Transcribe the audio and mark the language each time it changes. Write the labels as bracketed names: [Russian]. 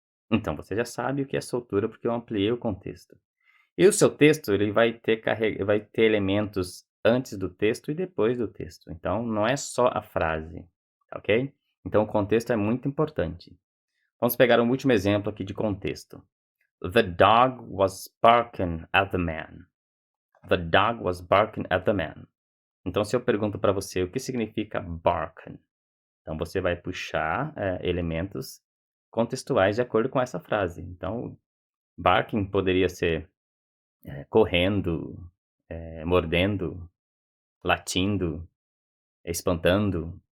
[Portuguese] Então você já sabe o que é soltura porque eu ampliei o contexto. E o seu texto, ele vai ter elementos antes do texto e depois do texto. Então não é só a frase, tá ok? Então o contexto é muito importante. Vamos pegar um último exemplo aqui de contexto. [English] The dog was barking at the man. The dog was barking at the man. [Portuguese] Então, se eu pergunto para você o que significa barking, então você vai puxar elementos contextuais de acordo com essa frase. Então, barking poderia ser correndo, mordendo, latindo, espantando.